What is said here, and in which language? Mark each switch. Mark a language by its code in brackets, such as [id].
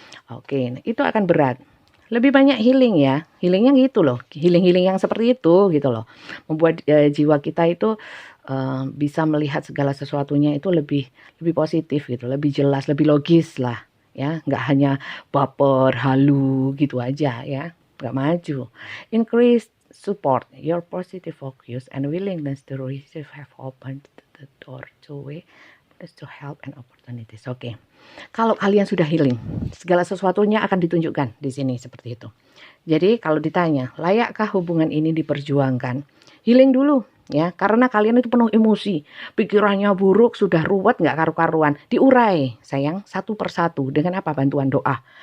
[id] Oke, itu akan berat. Lebih banyak healing ya, healingnya gitu loh, healing yang seperti itu, gitu loh, membuat jiwa kita itu bisa melihat segala sesuatunya itu lebih positif gitu, lebih jelas, lebih logis lah. Ya, nggak hanya baper, halu gitu aja ya, nggak maju. [en] Increase support, your positive focus and willingness to receive have opened the door to way to help and opportunities. [id] Oke. Kalau kalian sudah healing, segala sesuatunya akan ditunjukkan di sini seperti itu. Jadi kalau ditanya, layakkah hubungan ini diperjuangkan? Healing dulu ya, karena kalian itu penuh emosi, pikirannya buruk, sudah ruwet nggak karu-karuan, diurai sayang satu persatu dengan apa? Bantuan doa.